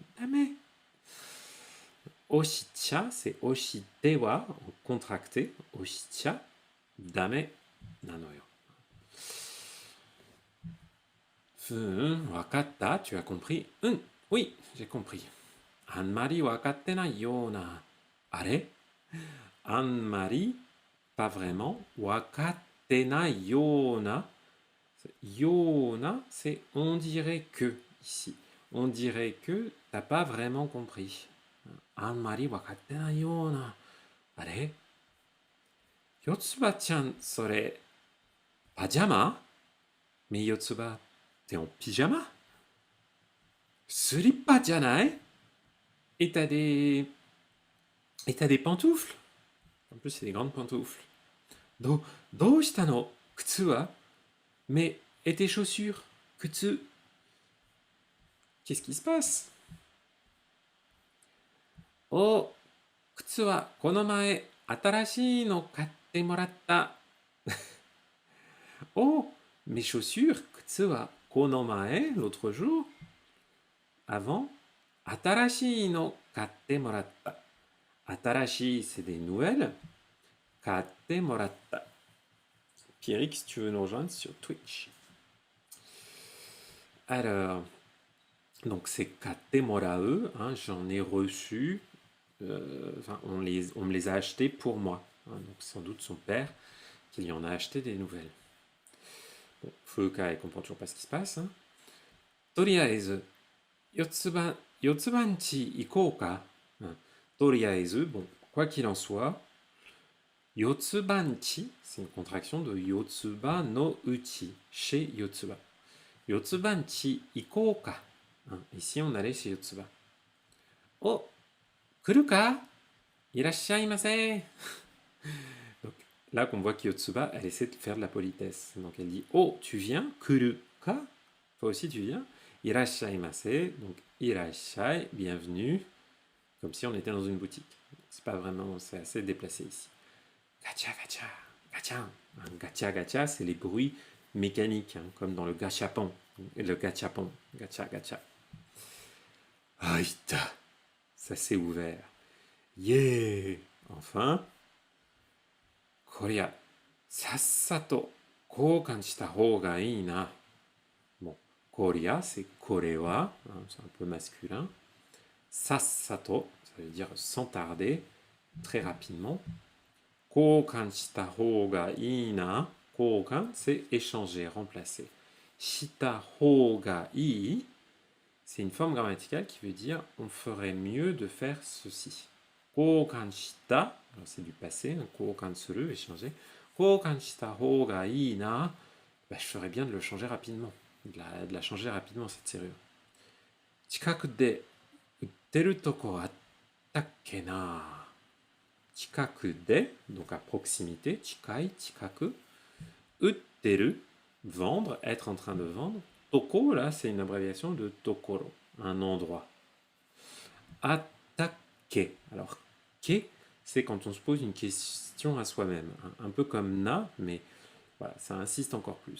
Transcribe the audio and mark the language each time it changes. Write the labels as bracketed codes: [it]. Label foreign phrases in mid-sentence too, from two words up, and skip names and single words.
[ja] Dame. [fr] Oshicha, c'est [ja] 押しては, [fr] contracté, [ja] 押しちゃ、ダメなのよ. [fr] Wakatta, tu as compris? Oui, j'ai compris. [ja] あんまりわかってないよな. あれ？あんまり, [fr] pas vraiment. [ja] わかってないよな. [fr] Yona, c'est on dirait que, ici. On dirait que t'as pas vraiment compris. [ja] あんまりわかってないよな. あれ？よつばちゃん、それ, pajama? [fr] Mais Yotsuba, t'es en pyjama? [ja] スリッパじゃない? [fr] Et t'as des pantoufles? En plus, c'est des grandes pantoufles. [ja] どうしたの靴は? [fr] Mais et tes chaussures? Kutsu? Qu'est-ce qui se passe? [ja] オー、靴はこの前新しいの買ってもらった. [fr] Oh, mes chaussures, [ja] 靴はこの前, [fr] l'autre jour, avant, [ja] 新しいの買ってもらった. Atarashi, [fr] c'est des nouvelles. [ja] 買ってもらった. [fr] Pierrick, si tu veux nous rejoindre sur Twitch. Alors, donc c'est [ja] 買ってもらえ, [fr] hein, j'en ai reçu, on me les a achetés pour moi. Hein, donc sans doute son père qui lui en a acheté des nouvelles. Bon, Fuka, elle comprend toujours pas ce qui se passe. Hein. [ja] とりあえず、よつばんち行こうか? Toriaezu, [fr] bon, quoi qu'il en soit, Yotsubanchi, c'est une contraction de [ja] よつばのうち, [fr] chez Yotsuba. [ja] よつばんち行こうか? [fr] Ici, on allait chez Yotsuba. [ja] オー、来るか？いらっしゃいませ. [fr] Donc là qu'on voit que Yotsuba, elle essaie de faire de la politesse. Donc elle dit oh, tu viens? [ja] 来るか? [fr] Toi aussi tu viens? Irashaimase. Donc irashai, bienvenue. Comme si on était dans une boutique. C'est pas vraiment, c'est assez déplacé ici. [ja] ガチャガチャ、ガチャ. ガチャガチャ, [fr] c'est les bruits mécaniques, hein, comme dans le gachapon. Le gachapon, [ja] ガチャガチャ. [fr] Aïta, ça s'est ouvert. Yeah! Enfin, [ja] Korea, さっさと交換したほうがいいな. [fr] Bon, Korea, c'est korewa, hein, c'est un peu masculin. Sassato, ça veut dire sans tarder, très rapidement. [ja] 交換したほうがいいな. Koukan, [fr] c'est échanger, remplacer. [ja] したほうがいい, [fr] c'est une forme grammaticale qui veut dire on ferait mieux de faire ceci. [ja] 交換した, [fr] c'est du passé, [ja] 交換する, [fr] échanger. [ja] 交換したほうがいいな, [fr] je ferais bien de le changer rapidement, de la changer rapidement cette serrure. [ja] 近くで売ってるとこあったっけな. 近くで, [fr] donc à proximité, [ja] 近い、近く. Utteru, [fr] vendre, être en train de vendre. Toko, là, c'est une abréviation de tokoro, un endroit. Attaque. Alors, ke, c'est quand on se pose une question à soi-même. Un peu comme na, mais voilà, ça insiste encore plus.